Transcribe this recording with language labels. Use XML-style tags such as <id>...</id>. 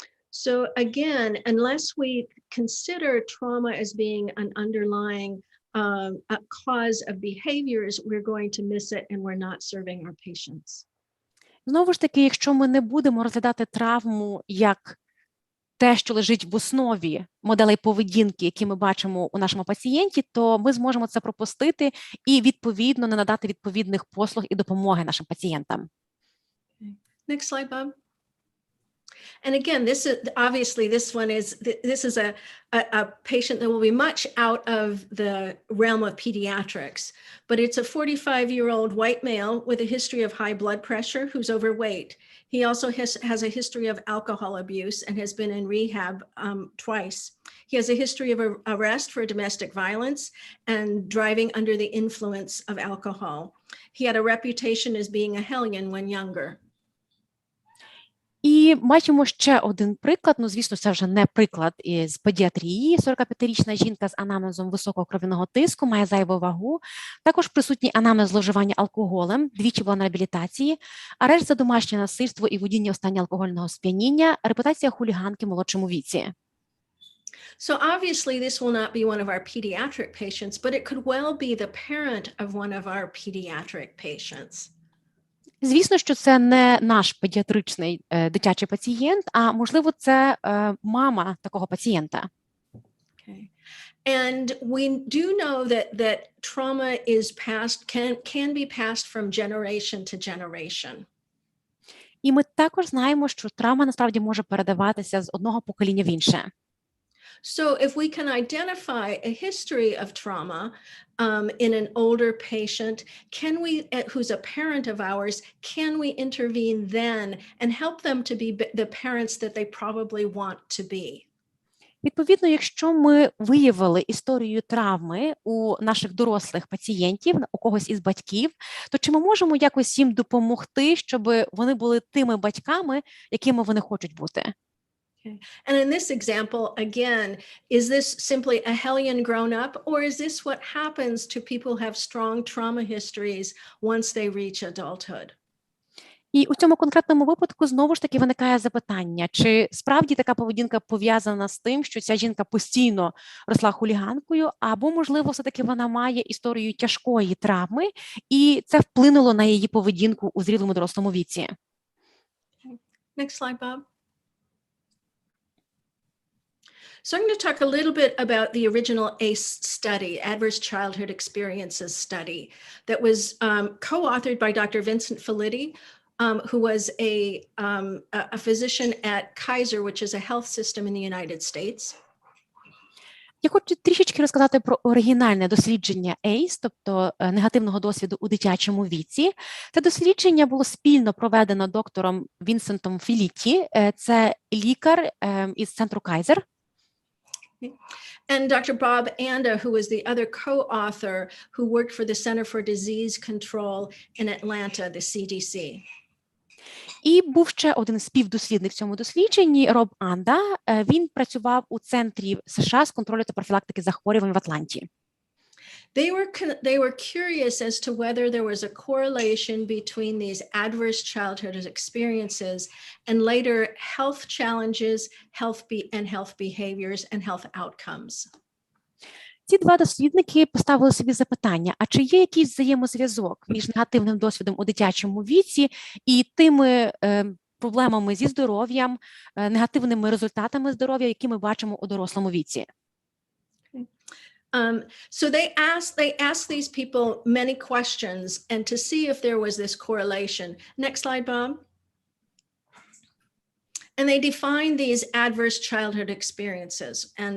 <en>So again, unless we consider trauma as being an underlying a cause of behaviors, we're going to miss it and we're not serving our patients.</en> <uk>Знову ж таки, якщо ми не будемо розглядати травму як те, що лежить в основі моделей поведінки, які ми бачимо у нашому пацієнті, то ми зможемо це пропустити і, відповідно, не надати відповідних послуг і допомоги нашим пацієнтам.</uk> <en>Next slide, Bob. And again, this is obviously this is a patient that will be much out of the realm of pediatrics, but it's a 45-year-old white male with a history of high blood pressure who's overweight. He also has a history of alcohol abuse and has been in rehab twice. He has a history of arrest for domestic violence and driving under the influence of alcohol. He had a reputation as being a hellion when younger.</en> <uk>І бачимо ще один приклад, звісно, це вже не приклад із педіатрії. 45-річна жінка з анамнезом високого кров'яного тиску, має зайву вагу, також присутній анамнез зловживання алкоголем, двічі була на реабілітації, арешт за домашнє насильство і водіння у стані алкогольного сп'яніння, репутація хуліганки в молодшому віці.</uk> <en>So obviously this will not be one of our pediatric patients, but it could well be the parent of one of our pediatric patients.</en> <uk>Звісно, що це не наш педіатричний дитячий пацієнт, а, можливо, це мама такого пацієнта.</uk> <en>Okay. And we do know that trauma is passed, can be passed from generation to generation.</en> <uk>І ми також знаємо, що травма насправді може передаватися з одного покоління в інше.</uk> <en>So if we can identify a history of trauma in an older patient, who's a parent of ours, can we intervene then and help them to be the parents that they probably want to be?</en> <uk>Відповідно, якщо ми виявили історію травми у наших дорослих пацієнтів, у когось із батьків, то чи ми можемо якось їм допомогти, щоб вони були тими батьками, якими вони хочуть бути?</uk> <en>Okay. And in this example, again, is this simply a hellion grown up, or is this what happens to people who have strong trauma histories once they reach adulthood?</en> <uk>І у цьому конкретному випадку знову ж таки виникає запитання, чи справді така поведінка пов'язана з тим, що ця жінка постійно росла хуліганкою, або, можливо, все-таки вона має історію тяжкої травми, і це вплинуло на її поведінку у зрілому дорослому віці.</uk> <en>Next slide, Bob. So I'm going to talk a little bit about the original ACE study, Adverse Childhood Experiences study, that was co-authored by Dr. Vincent Felitti, who was a physician at Kaiser, which is a health system in the United States.</en> <uk>Я хочу трішечки розказати про оригінальне дослідження ACE, тобто негативного досвіду у дитячому віці. Це дослідження було спільно проведено доктором Вінсентом Філітті, це лікар із центру Кайзер.</uk> <en>And Dr. Bob Anda, who was the other co-author who worked for the Center for Disease Control in Atlanta, the CDC.</en> <uk>І був ще один співдослідник в цьому дослідженні, Роб Анда. Він працював у Центрі США з контролю та профілактики захворювань в Атланті.</uk> <en>They were curious as to whether there was a correlation between these adverse childhood experiences and later health challenges, health behaviors, and health outcomes.</en> <uk>Ці два дослідники поставили собі запитання, а чи є якийсь взаємозв'язок між негативним досвідом у дитячому віці і тими проблемами зі здоров'ям, негативними результатами здоров'я, які ми бачимо у дорослому віці?</uk> <en>So they asked these people many questions and to see if there was this correlation. Next slide, Bob. And they defined these adverse childhood experiences.</en>